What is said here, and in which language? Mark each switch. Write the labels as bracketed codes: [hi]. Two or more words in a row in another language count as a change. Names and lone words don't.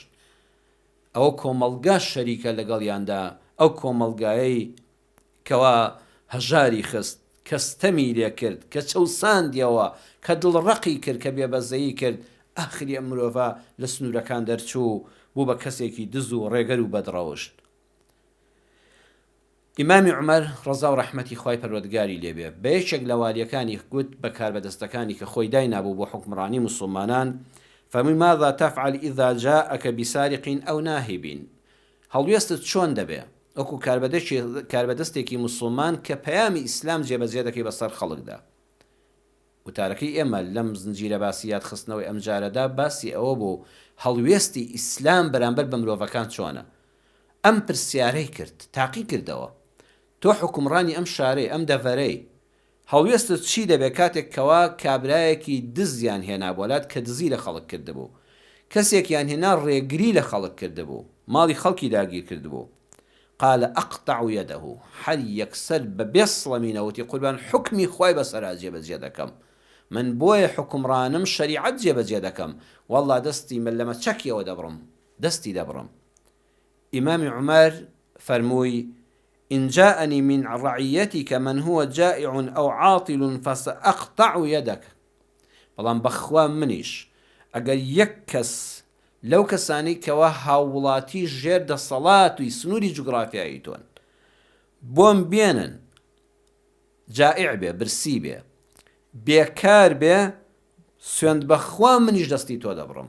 [ckb] ئەوە کۆمەڵگا شەریکە لەگەڵیاندا ئەو کۆمەڵگایەی کەوا هەژاری خست کە ستەمی لێ کرد کە چەوساندیەوە کە دڵڕەقی کرد کە بێبەزەیی کرد ئاخری ئەم مرۆڤە لە سنوورەکان دەرچوو بوو بە کەسێکی دز و ڕێگەر و بەدڕەوشت. ئیمامی عومەر ڕەزا و ڕەحمەتی خوای پەروەردگاری لێبێ بە یەکێک لە والیەکانی گوت بە کاربەدەستەکانی کە خۆی داینابوو بۆ حوکمڕانی موسڵمانان فەرمووی [ar] ماذا تفعل إذا جاءك بسارق أو ناهب [ckb] هەڵوێستت چۆن دەبێ ئەوکو کاربەدەستێکی موسڵمان کە پەیامی ئیسلام جێبەجێ دەکەی بەسەر خەڵکدا. وتارەکەی ئێمە لەم زنجیرە باسیات خستنەوەی ئەم جارەدا باسی ئەوە بوو هەڵوێستی ئیسلام بەرامبەر بە مرۆڤەکان چۆنە. ئەم پرسیارەی کرد تاقی کردەوە تۆ حکومڕانی ئەم شارەی ئەم دەڤەرەی هەڵوێستت چی دەبێت کاتێک کەوا کابرایەکی دزیان هێنا بۆلات کە دزی لە خەڵک کردبوو کەسێکیان هێنا ڕێگری لە خەڵک کردبوو ماڵی خەڵکی داگیر کردبوو [ar] قال أقطع يده [ckb] هەر یەکسەر بە بێسڵەمینەوەتی قوربان حکمی خوای بەسەرا جێبەجێ دەکەم من بۆیە حکومڕانم شەریعەت جێبەجێ دەکەم والله دەستی من لەمە چەکیەوە دەبڕم دەستی دەبڕم. ئیمامی عومەر فەرمووی [ar] إن جاءني من رعيتك من هو جائع أو عاطل فسأقطع يدك [ckb] بەڵام بەخوا منیش ئەگەر یەک کەس لەو کەسانی کەوا هاوڵاتی ژێر دەسەڵات و سنووری جوگرافیایی تۆن بۆم بێنن جائع بێ برسی بێ بێکار بێ سوێند بەخوا منیش دەستی تۆ دەبڕم.